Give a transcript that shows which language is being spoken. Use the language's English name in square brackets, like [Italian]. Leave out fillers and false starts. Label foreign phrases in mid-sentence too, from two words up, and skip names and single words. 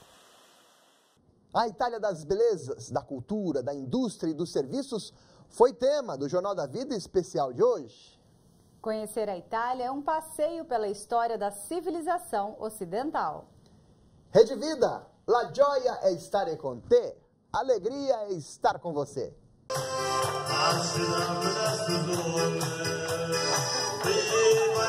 [Portuguese] A Itália das belezas, da cultura, da indústria e dos serviços foi tema do Jornal da Vida especial de hoje. Conhecer a Itália é um passeio pela história da civilização ocidental. Rede Vida, [Italian] la gioia è stare con te. [Portuguese] Alegria é estar com você. Asina